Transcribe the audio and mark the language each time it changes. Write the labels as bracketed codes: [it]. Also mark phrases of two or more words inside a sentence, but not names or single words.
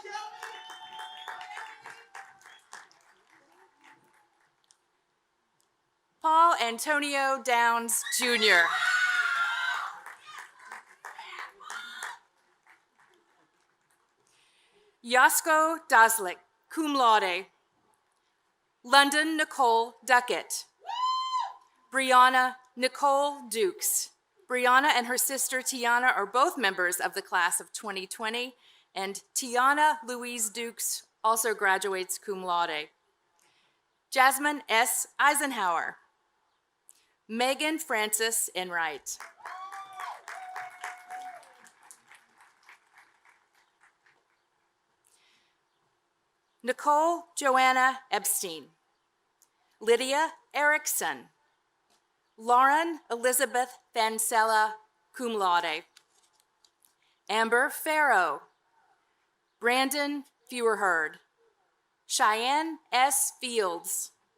[en] Paul Antonio Downs, Jr. Yasko Daslik, [la] cum laude. [en] London Nicole Duckett. Brianna Nicole Dukes. Brianna and her sister Tiana are both members of the class of 2020, and Tiana Louise Dukes also graduates [la] cum laude. [en] Jasmine S. Eisenhower. Megan Frances Enright. Nicole Joanna Epstein. Lydia Erickson. Lauren Elizabeth Vansella, [la] cum laude. [en] Amber Farrow. Brandon Feuerherd. Cheyenne S. Fields.